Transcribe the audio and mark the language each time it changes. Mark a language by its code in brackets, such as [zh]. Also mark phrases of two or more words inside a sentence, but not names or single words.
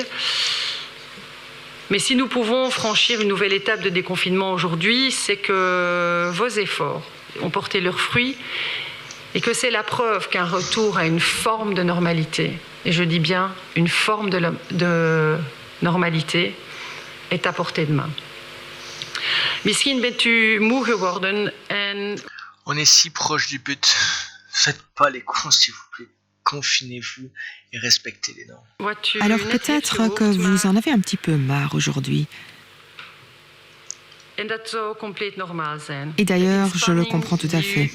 [fr] Mais si nous pouvons franchir une nouvelle étape de déconfinement aujourd'hui, c'est que vos efforts ont porté leurs fruits et que c'est la preuve qu'un retour à une forme de normalité, et je dis bien une forme de normalité, est à portée de main. [nl] Misschien bent u moe geworden en... [fr] On est si proche du but. Faites pas les cons, s'il vous plaît. Confinez-vous et respectez les normes. Alors peut-être que vous en avez un petit peu marre aujourd'hui. Et d'ailleurs, je le comprends tout à fait.